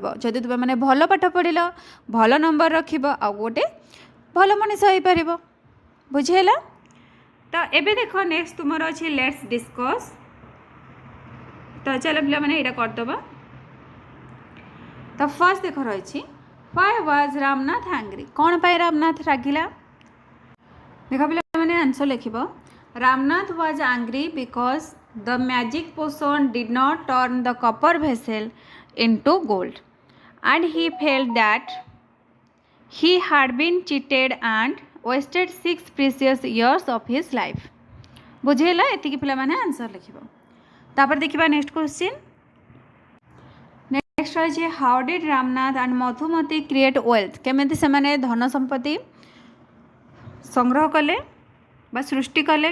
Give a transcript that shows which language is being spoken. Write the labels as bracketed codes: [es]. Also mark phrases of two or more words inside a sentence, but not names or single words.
[or] ଯଦି ତୁମେ ମାନେ ଭଲ ପାଠ ପଢ଼ିଲ, ଭଲ ନମ୍ବର ରଖିବ, ଆଉ ଗୋଟେ ଭଲ ମଣିଷ ହେଇପାରିବ। ବୁଝିହେଲା? ତ ଏବେ ଦେଖ ନେକ୍ସଟ ତୁମର ଅଛି [en] let's discuss. [or] ତ ଚାଲ ପିଲାମାନେ ଏଇଟା କରିଦେବା। ତ ଫାର୍ଷ୍ଟ ଦେଖ ରହିଛି [en] why was Ramnath angry. [or] କ'ଣ ପାଇଁ ରାମନାଥ ରାଗିଲା? ଦେଖ ପିଲାମାନେ ଆନ୍ସର ଲେଖିବ। [en] ରାମନାଥ was angry because the magic potion did not turn the copper vessel into gold and he felt that he had been cheated and wasted 6 precious years of his life। [or] ବୁଝିହେଲା? ଏତିକି ପିଲାମାନେ ଆନ୍ସର ଲେଖିବ। ତାପରେ ଦେଖିବା [en] next question. ନେକ୍ସଟ ରହିଛି how did Ramnath and Madhumati create wealth. [or] କେମିତି ସେମାନେ ଧନ ସମ୍ପତ୍ତି ସଂଗ୍ରହ କଲେ ବା ସୃଷ୍ଟି କଲେ।